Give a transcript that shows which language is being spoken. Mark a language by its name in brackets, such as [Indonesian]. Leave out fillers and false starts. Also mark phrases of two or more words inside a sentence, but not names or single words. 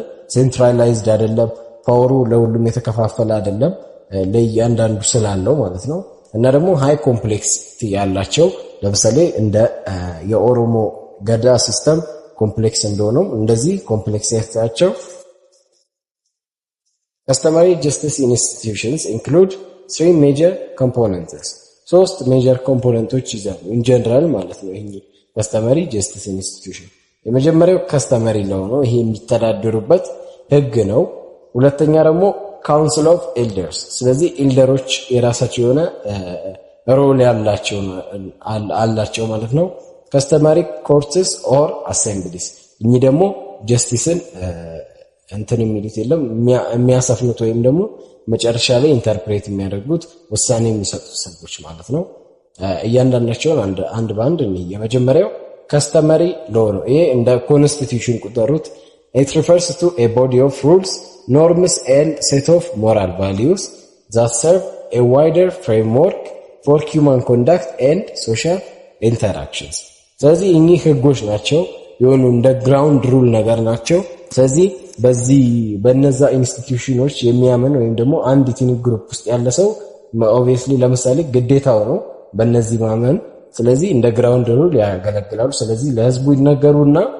[Amharic] ሴንትራላይዝድ አይደለም፣ ፓወሩ ለሁሉም የተከፋፈለ አይደለም፣ ለእያንዳንዱ ስላለው ማለት ነው። እና ደግሞ [English] high complexity [Amharic] ያላቸው ለምሳሌ እንደ የኦሮሞ ገዳ ሲስተም ኮምፕሌክስ እንደሆነው እንደዚህ ኮምፕሌክሲቲያቸው [English] customary justice institutions include three major components [Amharic] ሶስት ሜጀር ኮምፖነንቶች ይዛሉ [English] in general [Amharic] ማለት ነው። ይሄ [English] customary justice institution [Amharic] የመጀመሪያው [English] customary law [Amharic] ነው። ይሄ የሚተዳደሩበት ህግ ነው። ሁለተኛ ደግሞ [English] council of elders [Amharic] ስለዚህ ኤልደሮች የራሳቸው የሆነ ሮል ያላቸው ማለት ነው። [English] customary courts or assemblies [Amharic] እኚህ ደግሞ ጀስቲስን እንትን የሚሉት የለም የሚያሰፍኑት ወይም ደግሞ መጨረሻ ላይ ኢንተርፕሬት የሚያደርጉት ውሳኔ የሚሰጡት ሰዎች ማለት ነው። እያንዳንዳቸውን አንድ ባንድ ነው። የመጀመሪያው [English] customary law [Amharic] ነው። ይሄ እንደ ኮንስቲቲዩሽን ቁጠሩት። [English] it refers to a body of rules, norms and set of moral values that serve a wider framework for human conduct and social interactions። [Amharic] ስለዚህ እኚህ ህጎች ናቸው የሆኑ እንደ [English] ground rule [Amharic] ነገር ናቸው። ስለዚህ በነዛ ኢንስቲትዩሽኖች የሚያምን ወይም ደግሞ አንድ [English] ethnic group [Amharic] ውስጥ ያለ ሰው ኦብቪየስሊ ለምሳሌ ግዴታው ነው በእነዚህ ማመን። ስለዚህ እንደ [English] ground rule [Amharic] ያገለግላሉ። ስለዚህ ለህዝቡ ይነገሩና